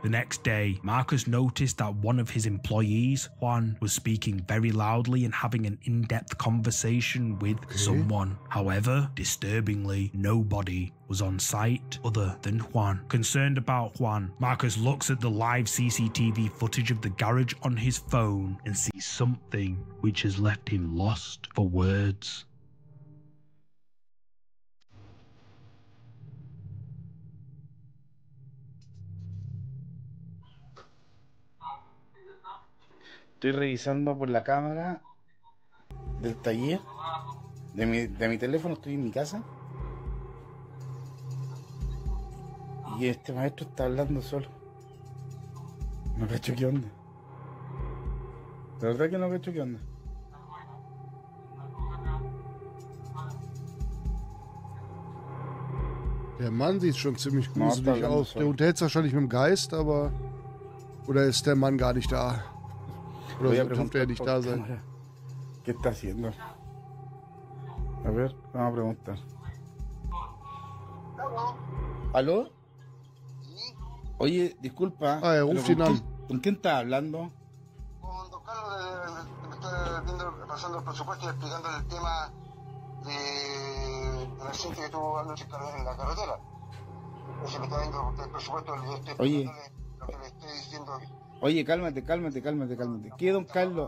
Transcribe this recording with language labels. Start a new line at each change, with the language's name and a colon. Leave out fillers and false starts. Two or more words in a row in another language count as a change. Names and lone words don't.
English: The next day, Marcus noticed that one of his employees, Juan, was speaking very loudly and having an in-depth conversation with someone. However, disturbingly, nobody was on site other than Juan. Concerned about Juan, Marcus looks at the live CCTV footage of the garage on his phone and sees something which has left him lost for words.
Spanish: Estoy revisando por la cámara del taller de mi teléfono, estoy en mi casa. Y este maestro está hablando solo. No cacho qué onda. La verdad que no cacho qué onda.
German: Der Mann sieht schon ziemlich gruselig aus. Der unterhält sich wahrscheinlich mit dem Geist, aber... Oder ist der Mann gar nicht da? Oder so dürfte er nicht da sein.
Spanish: ¿Qué está haciendo? A ver, vamos a preguntar. ¿Aló? Oye, disculpa.
German: Ah, ruft ihn an.
Spanish: ¿Con quién estás hablando? Con don Carlos, me está pasando el presupuesto y explicándole el tema del accidente que tuvo anoche en la carretera. Ese me está viendo el presupuesto, le estoy explicándole lo que le estoy diciendo. Oye, cálmate. ¿Qué, don Carlos?